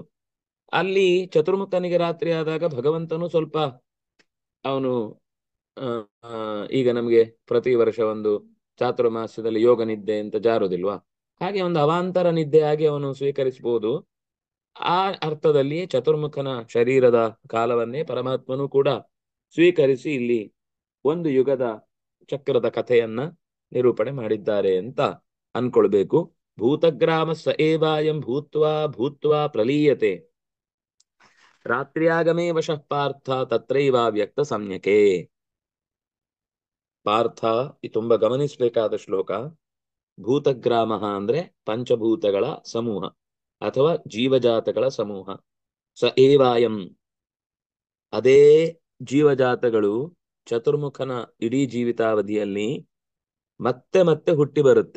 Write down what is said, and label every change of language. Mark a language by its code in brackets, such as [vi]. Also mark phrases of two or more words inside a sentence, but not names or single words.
[kn] ಅಲ್ಲಿ ಚತುರ್ಮುಖನಿಗೆ ರಾತ್ರಿ ಆದಾಗ ಭಗವಂತನು ಸ್ವಲ್ಪ ಅವನು ಈಗ ನಮ್ಗೆ ಪ್ರತಿ ವರ್ಷ ಒಂದು ಚಾತುರ್ಮಾಸ್ಯದಲ್ಲಿ ಯೋಗ ನಿದ್ದೆ ಅಂತ ಜಾರುದಿಲ್ವಾ, ಹಾಗೆ ಒಂದು ಅವಾಂತರ ನಿದ್ದೆಯಾಗಿ ಅವನು ಸ್ವೀಕರಿಸಬಹುದು. ಆ ಅರ್ಥದಲ್ಲಿ ಚತುರ್ಮುಖನ ಶರೀರದ ಕಾಲವನ್ನೇ ಪರಮಾತ್ಮನು ಕೂಡ ಸ್ವೀಕರಿಸಿ ಇಲ್ಲಿ ಒಂದು ಯುಗದ ಚಕ್ರದ ಕಥೆಯನ್ನ ನಿರೂಪಣೆ ಮಾಡಿದ್ದಾರೆ ಅಂತ ಅನ್ಕೊಳ್ಬೇಕು. [sa] ಭೂತಗ್ರಾಮ ಸ ಏವಾಯಂ ಭೂತ್ವಾ ಭೂತ್ವಾ ಪ್ರಲೀಯತೆ ರಾತ್ರಿಯಾಗಮೇ ವಶಃ ಪಾರ್ಥ ತತ್ರೈವ ವ್ಯಕ್ತ ಸಂಜ್ಞಕೆ. [kn] ಪಾರ್ಥ ಇದು ತುಂಬಾ ಗಮನಿಸಬೇಕಾದ ಶ್ಲೋಕ. ಭೂತಗ್ರಾಮ ಅಂದ್ರೆ ಪಂಚಭೂತಗಳ ಸಮೂಹ ಅಥವಾ ಜೀವಜಾತಗಳ ಸಮೂಹ. [sa] ಸ ಏವಾಯಂ [kn] ಅದೇ ಜೀವಜಾತಗಳು ಚತುರ್ಮುಖನ ಇಡೀ ಜೀವಿತಾವಧಿಯಲ್ಲಿ ಮತ್ತೆ ಮತ್ತೆ ಹುಟ್ಟಿ ಬರುತ್ತೆ.